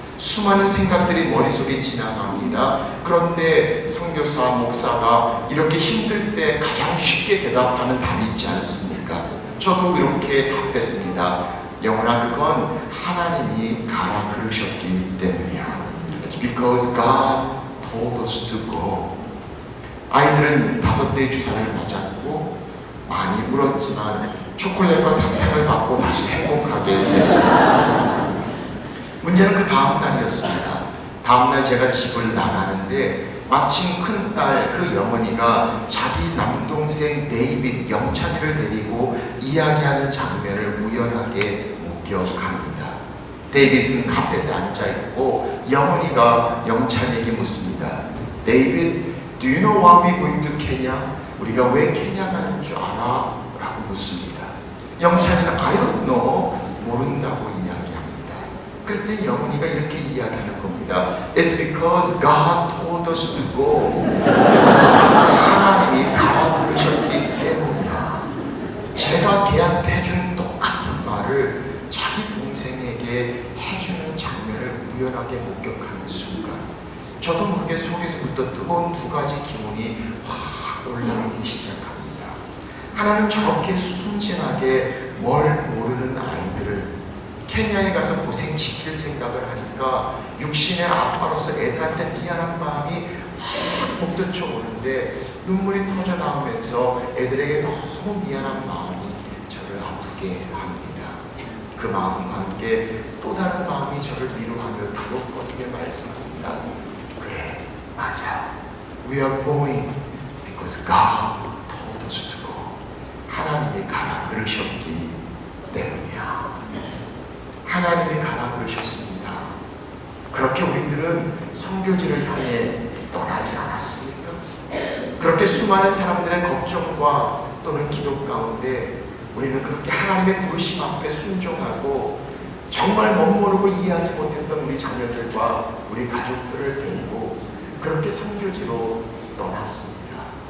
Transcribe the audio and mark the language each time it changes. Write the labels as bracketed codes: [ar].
[ko] 수많은 생각들이 머릿속에 지나갑니다. 그런데 선교사, 목사가 이렇게 힘들 때 가장 쉽게 대답하는 답이 있지 않습니까? 저도 이렇게 답했습니다. 영원아, 그건 하나님이 가라 그러셨기 때문이야. [en] It's because God told us to go. [ko] 아이들은 5대의 주사를 맞았고 많이 울었지만 초콜릿과 사탕을 받고 다시 행복하게 됐습니다. 문제는 그 다음 날이었습니다. 다음 날 제가 집을 나가는데 마침 큰딸 그 영원이가 자기 남동생 데이빗 영찬이를 데리고 이야기하는 장면을 우연하게 목격합니다. 데이빗은 카펫에 앉아있고 영원이가 영찬이에게 묻습니다. 데이빗, [en] Do you know why we going to Kenya? [ko] 우리가 왜 케냐 가는 줄 알아? 라고 묻습니다. 영찬이는 [en] I don't know, [ko] 모른다고 이야기합니다. 그랬더니 영훈이가 이렇게 이야기하는 겁니다. [en] It's because God told us to go. [ko] 하나님이 가라 그러셨기 때문이야. 제가 걔한테 해준 똑같은 말을 자기 동생에게 해주는 장면을 우연하게 목격하는 순간 저도 모르게 속에서부터 뜨거운 두 가지 기운이 확 올라오기 시작합니다. 하나는 저렇게 순진하게 뭘 모르는 아이들을 케냐에 가서 고생시킬 생각을 하니까 육신의 아빠로서 애들한테 미안한 마음이 확 복도쳐 오는데 눈물이 터져 나오면서 애들에게 너무 미안한 마음이 저를 아프게 합니다. 그 마음과 함께 또 다른 마음이 저를 위로하며 다독거리며 말씀합니다. 그래, 맞아. [en] We are going because God told us to go. [ko] 하나님이 가라 그러셨기 때문이야. 하나님이 가라 그러셨습니다. 그렇게 우리들은 선교지를 향해 떠나지 않았습니까? 그렇게 수많은 사람들의 걱정과 또는 기도 가운데 우리는 그렇게 하나님의 부르심 앞에 순종하고 정말 멋모르고 이해하지 못했던 우리 자녀들과 우리 가족들을 데리고 그렇게 선교지로 떠났습니다.